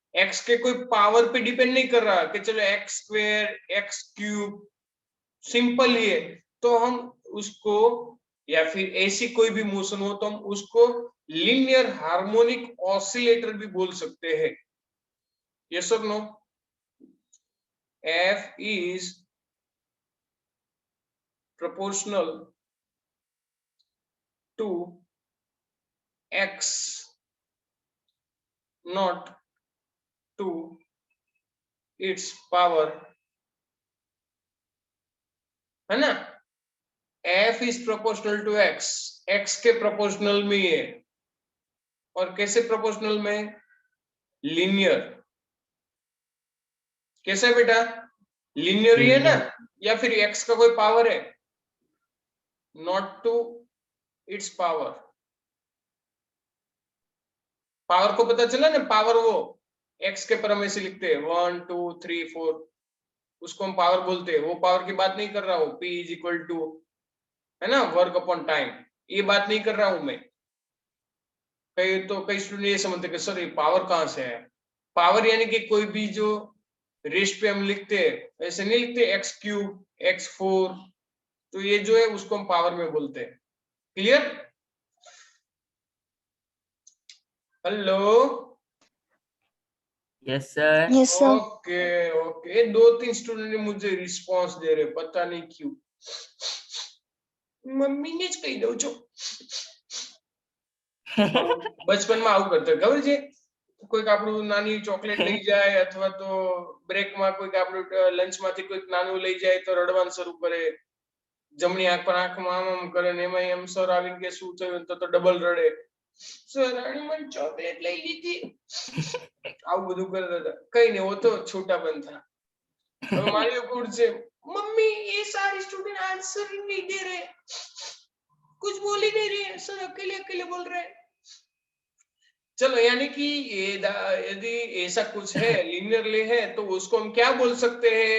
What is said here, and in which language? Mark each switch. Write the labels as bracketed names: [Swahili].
[Hindi] x के कोई power पे डिपेंड नहीं कर रहा कि चलो x square x cube, simple ही है, तो हम उसको, या फिर ऐसी कोई भी मोशन हो तो हम उसको लीनियर हार्मोनिक ऑसिलेटर भी बोल सकते हैं। [English] Yes और no? f is proportional to x, not to its power, [Hindi] है ना? [English] f is proportional to x, [Hindi] x के प्रोपोर्शनल में है, और कैसे प्रोपोर्शनल में? [English] Linear. [Hindi] कैसे बेटा? लीनियर ही है ना? या फिर x का कोई पावर है? [English] Not to its power. [Hindi] Power को पता चला ना, पावर वो x के पर हम ऐसे लिखते हैं 1 2 3 4, उसको हम पावर बोलते हैं। वो पावर की बात नहीं कर रहा हूं, p इज इक्वल टू, है ना, वर्क अपॉन टाइम, ये बात नहीं कर रहा हूं मैं। कई स्टूडेंट ये समझते कि सर ये पावर कहां से है? पावर यानी कि कोई भी जो रेस्ट पे हम लिखते हैं, ऐसे नहीं लिखते एक्स क्यूब एक्स फोर, तो ये जो है उसको हम पावर में बोलते हैं। [English] Clear? Hello? Yes sir. Yes, sir. [Hindi] Okay okay, 2-3 student ने मुझे रिस्पांस दे रहे, पता नहीं क्यों। मम्मी ने [Gujarati] જ કહી દઉં છો। બચપનમાં આવું કરતા ખબર છે, કોઈક આપણું નાની ચોકલેટ લઈ જાય અથવા તો બ્રેકમાં કોઈક આપણું લંચમાંથી કોઈક નાનું લઈ જાય તો રડવાનું શરૂ કરે, જમણી આંખ પર આંખમાં આમ કરે ને એમાં એમ સર આવીને કે શું થયું, તો ડબલ રડે, સર આની મને ચોકલેટ લઈ લીધી, આવું બધું કરતા હતા। કઈ નહીં, [Hindi] वो तो छोटा बन था। [Gujarati] હવે મારી ઉપર છે, [Hindi] मम्मी ये सारे स्टूडेंट आंसर ही नहीं दे रहे, कुछ बोल ही नहीं रहे, सर अकेले अकेले बोल रहे हैं। चलो, यानी कि यदि ऐसा कुछ है, लीनियरली है, तो उसको हम क्या बोल सकते हैं?